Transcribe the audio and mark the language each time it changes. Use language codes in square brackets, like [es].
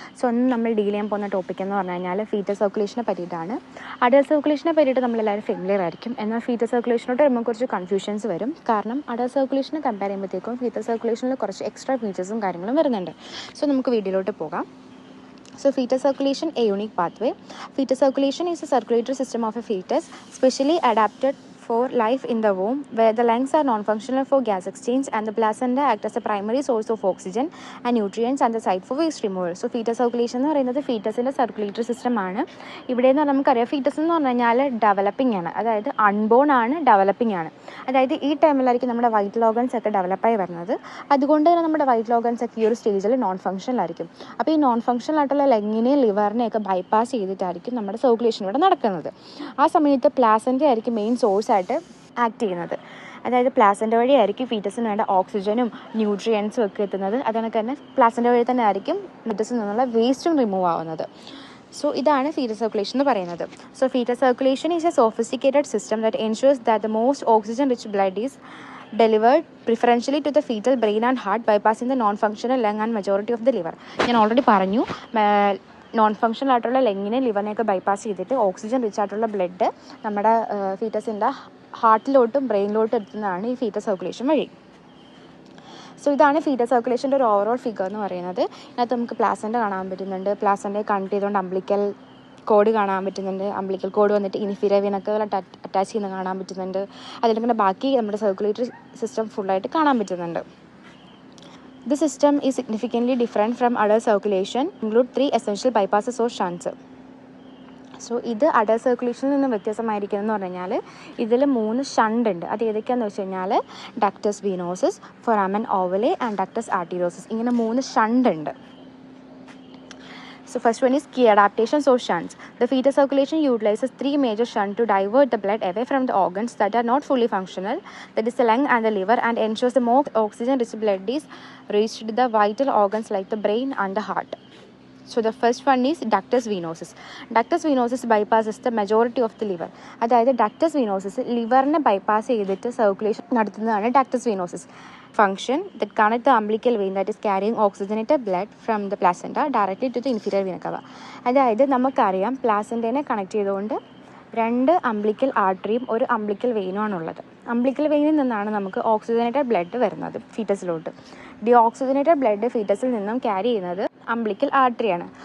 [ml] So ഇന്ന് നമ്മൾ deal ചെയ്യാൻ പോകുന്ന ടോപ്പിക് എന്ന് പറഞ്ഞു കഴിഞ്ഞാൽ ഫീറ്റൽ സർക്കുലേഷനെ പറ്റിയിട്ടാണ്. അഡൽട്ട് സർക്കുലേഷനെ പറ്റിയിട്ട് നമ്മളെല്ലാവരും ഫെമിലിയർ ആയിരിക്കും. എന്നാൽ ഫീറ്റൽ സർക്കുലേഷനോട്ട് വരുമ്പോൾ കുറച്ച് കൺഫ്യൂഷൻസ് വരും. കാരണം അഡൽട്ട് സർക്കുലേഷനെ കമ്പയർ ചെയ്യുമ്പോഴത്തേക്കും ഫീറ്റൽ സർക്കുലേഷനിൽ കുറച്ച് എക്സ്ട്രാ ഫീച്ചേഴ്സും കാര്യങ്ങളും വരുന്നുണ്ട്. സോ നമുക്ക് വീഡിയോയിലോട്ട് പോകാം. [en] So fetal circulation, a unique pathway. Fetal circulation is a circulatory system of a fetus specially adapted for life in the womb, where the lungs are non-functional for gas exchange and the placenta act as a primary source of oxygen and nutrients and the site for waste removal. [ml] So fetal circulation എന്ന് പറയുന്നത് ഫീറ്റസിൻ്റെ circulatory system ആണ്. ഇവിടെ എന്ന് പറഞ്ഞാൽ നമുക്കറിയാം foetus എന്ന് പറഞ്ഞു കഴിഞ്ഞാൽ ഡെവലപ്പിംഗ് ആണ്, അതായത് അൺബോൺ ആണ്, ഡെവലപ്പിംഗ് ആണ്. അതായത് ഈ ടൈമിലായിരിക്കും നമ്മുടെ വൈറ്റൽ ഓർഗൻസ് ഒക്കെ ഡെവലപ്പായി വരുന്നത്. അതുകൊണ്ട് തന്നെ നമ്മുടെ വൈറ്റൽ ഓർഗൻസ് ഒക്കെ ഈ ഒരു സ്റ്റേജിൽ നോൺ ഫങ്ഷനിലായിരിക്കും. അപ്പോൾ ഈ നോൺ ഫങ്ഷണൽ ആയിട്ടുള്ള ലങ്ങിനെയും ലിവറിനെയൊക്കെ ബൈപ്പാസ് ചെയ്തിട്ടായിരിക്കും നമ്മുടെ സർക്കുലേഷൻ ഇവിടെ നടക്കുന്നത്. ആ സമയത്ത് പ്ലാസൻ്റ ആയിരിക്കും മെയിൻ സോഴ്സ് ആയിട്ട് ആക്ട് ചെയ്യുന്നത്. അതായത് പ്ലാസൻ്റ വഴിയായിരിക്കും ഫീറ്റസിന് വേണ്ട ഓക്സിജനും ന്യൂട്രിയൻസും ഒക്കെ എത്തുന്നത്. അതുകൊണ്ട് തന്നെ പ്ലാസൻ്റ വഴി തന്നെ ആയിരിക്കും ഫീറ്റസിൽ നിന്നുള്ള വേസ്റ്റും റിമൂവ് ആവുന്നത്. സോ ഇതാണ് ഫീറ്റൽ സർക്കുലേഷൻ എന്ന് പറയുന്നത്. [en] So fetal circulation is a sophisticated system that ensures that the most oxygen rich blood is delivered preferentially to the fetal brain and heart, bypassing the non-functional lung and majority of the liver. [ml] ഞാൻ already പറഞ്ഞു, non functional ആയിട്ടുള്ള ലങ്ങിനെ ലിവറിനെയൊക്കെ bypass ചെയ്തിട്ട് oxygen rich ആയിട്ടുള്ള blood നമ്മുടെ ഫീറ്റസിൻ്റെ ഹാർട്ടിലോട്ടും ബ്രെയിനിലോട്ടും എത്തുന്നതാണ് ഈ fetal circulation വഴി. So ഇതാണ് ഫീറ്റൽ സർക്കുലേഷൻ്റെ ഒരു ഓവറോൾ ഫിഗർ എന്ന് പറയുന്നത്. ഇതിനകത്ത് നമുക്ക് പ്ലാസൻ്റ കാണാൻ പറ്റുന്നുണ്ട്. പ്ലാസൻ്റയെ കണക്ട് ചെയ്തുകൊണ്ട് അംബ്ലിക്കൽ കോഡ് കാണാൻ പറ്റുന്നുണ്ട്. അംബ്ലിക്കൽ കോഡ് വന്നിട്ട് ഇൻഫീരിയർ വീനൊക്കെ അറ്റാച്ച് ചെയ്യുന്ന കാണാൻ പറ്റുന്നുണ്ട്. അതിലിങ്ങനെ ബാക്കി നമ്മുടെ സർക്കുലേറ്ററി സിസ്റ്റം ഫുള്ളായിട്ട് കാണാൻ പറ്റുന്നുണ്ട്. [en] The system is significantly different from adult circulation, include 3 essential bypasses or shunts. [ml] So ഇത് അഡൽട്ട് സർക്കുലേഷനിൽ നിന്ന് വ്യത്യാസമായിരിക്കുന്നതെന്ന് പറഞ്ഞു കഴിഞ്ഞാൽ ഇതിൽ 3 ഷണ്ട് ഉണ്ട്. അത് ഏതൊക്കെയാണെന്ന് വെച്ച് കഴിഞ്ഞാൽ ductus വീനോസസ്, foramen ഓവലെ and ductus arteriosus. ഇങ്ങനെ 3 ഷണ്ട് ഉണ്ട്. [en] So first one is key adaptations or shunts. The fetal circulation utilizes 3 major shunts to divert the blood away from the organs that are not fully functional, that is the lung and the liver, and ensures the more oxygen-rich blood is reached to the vital organs like the brain and the heart. So the first one is ductus venosus. Ductus venosus bypasses the majority of the liver. [ml] അതായത് ductus വീനോസസ് ലിവറിനെ bypass ചെയ്തിട്ട് circulation നടത്തുന്നതാണ് ductus വീനോസസ്. [en] Function that connect the umbilical vein that is carrying oxygenated blood from the placenta directly to the inferior vena cava. [ml] അതായത് നമുക്കറിയാം പ്ലാസൻ്റേനെ connect ചെയ്തുകൊണ്ട് 2 umbilical ആർട്ടറിയും ഒരു umbilical വെയിനുമാണുള്ളത്. Umbilical വെയിനിൽ നിന്നാണ് നമുക്ക് oxygenated blood വരുന്നത് ഫീറ്റസിലോട്ട്. ഡി ഓക്സിജനേറ്റഡ് ബ്ലഡ് ഫീറ്റസിൽ നിന്നും carry ചെയ്യുന്നത് umbilical ആർട്ടറിയാണ്.